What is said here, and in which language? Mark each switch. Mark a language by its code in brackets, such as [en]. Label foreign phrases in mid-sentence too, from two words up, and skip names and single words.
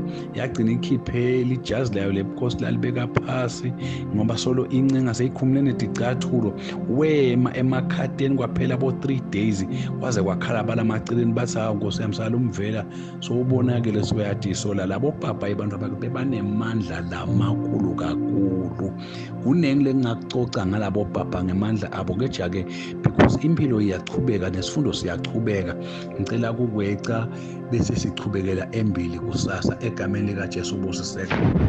[ss] yagcina ikhiphe lijazi layo lebukhosi lalibeka phasi ngoba solo incenga seyikhumulene dicathulo wema emakhateni kwaphela abo [en] 3 days [ss] kwaze kwakhalabala amaceleni bathi nkosi yamsala umvela so ubonakele soyathi sola labo Papa abantu ababebanemandla lamakhulu kakhulu kunengi lengakucoca ngalabo Papa ngemandla abo ke because impilo iyachubeka nesifundo siyachubeka. Ngicela ukugweca bese sichubekela embili kusasa egameni likaJesu ubusiseke.